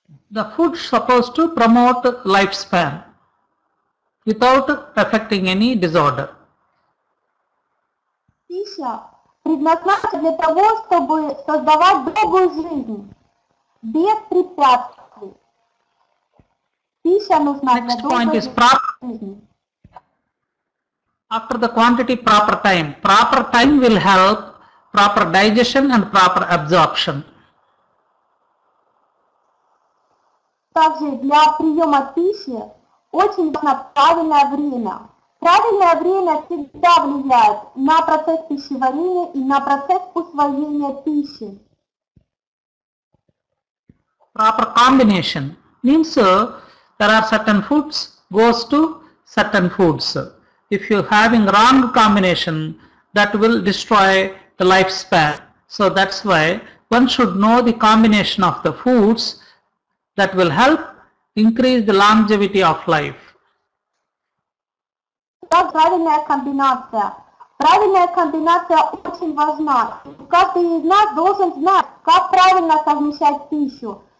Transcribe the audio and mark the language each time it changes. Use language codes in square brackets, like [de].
[en] The food is supposed to promote lifespan without affecting any disorder. [ru] Пища предназначена для того, чтобы создавать долгую жизнь, без препятствий. Пища нужна для долгой жизни. [en] After the quantity, proper time. Proper time will help proper digestion and proper absorption. [ru] Также для приема пищи очень важно правильное время. Правильное время всегда влияет на процесс пищеварения и на процесс усвоения пищи. [en] Proper combination means there are certain foods goes to certain foods. If you having wrong combination, that will destroy the lifespan. So that's why one should know the combination of the foods that will help increase the longevity of life. [ru] Правильная комбинация. Правильная комбинация очень важна. Каждый из нас должен знать, как правильно совмещать пищу.